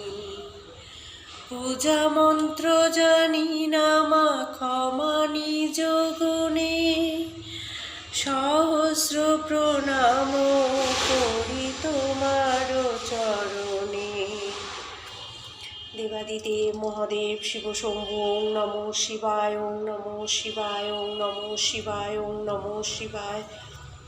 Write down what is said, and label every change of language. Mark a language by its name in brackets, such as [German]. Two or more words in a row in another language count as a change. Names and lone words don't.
[Bangla] পূজা মন্ত্র জানি না মা ক্ষমা নিজ গুণে, সহস্র প্রণাম করি তোমার চরণে। [Sanskrit] দেবাদিদেব মহাদেব শিব শম্ভু ওং নমঃ শিবায়, ওং নমঃ শিবায়, ওং নমঃ শিবায়, ওং নমঃ শিবায়।